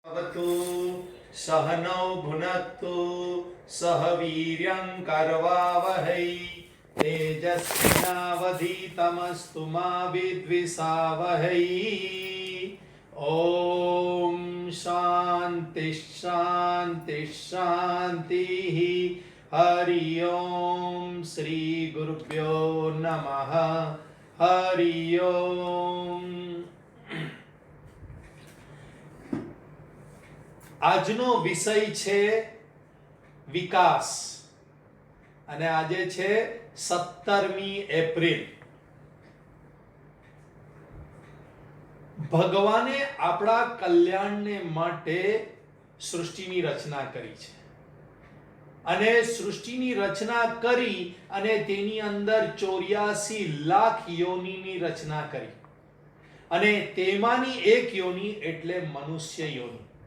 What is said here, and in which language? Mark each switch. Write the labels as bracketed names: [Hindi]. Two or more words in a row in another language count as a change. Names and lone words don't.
[Sanskrit] भवतु सहनौ भुनक्तु सह वीर्यं करवावहै तेजस्विनावधीतमस्तु मा विद्विषावहै। ओम शांति शांति शांति। हरि ओम श्री गुरुभ्यो नमः। हरि ओम। [Gujarati] આજનો વિષય છે વિકાસ અને આજે છે 17મી એપ્રિલ। ભગવાને આપણા કલ્યાણને માટે સૃષ્ટિની રચના કરી છે અને સૃષ્ટિની રચના કરી અને તેની અંદર 84 લાખ યોનિની રચના કરી અને તેમાંની એક યોનિ એટલે મનુષ્ય યોનિ।